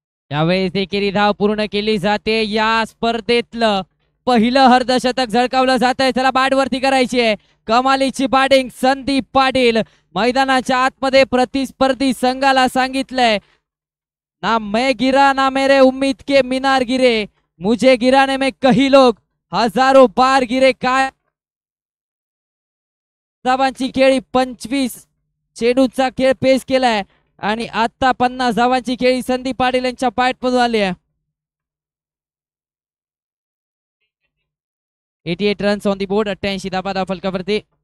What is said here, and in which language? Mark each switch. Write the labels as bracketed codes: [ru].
[mr] यावेळेस एकेरी धाव पूर्ण केली जाते. या स्पर्धेतलं पहिलं अर्धशतक झळकावलं जात आहे. चला बॅट वरती करायची आहे. कमालीची बॅटिंग संदीप पाटील. मैदानाच्या आतमध्ये प्रतिस्पर्धी संघाला सांगितलंय, [hi] ना मैं गिरा ना मेरे उम्मीद के मीनार गिरे, मुझे गिराने में कही लोग हजारों बार गिरे. [mr] काय धावांची खेळी 25 चेंडूचा खेळ पेश केलाय आणि आता 50 धावांची खेळी संदीप पाटील यांच्या बॅटमधून आली आहे. [en] 88 runs on the board. [mr] 88 धावा धावफलकावरती.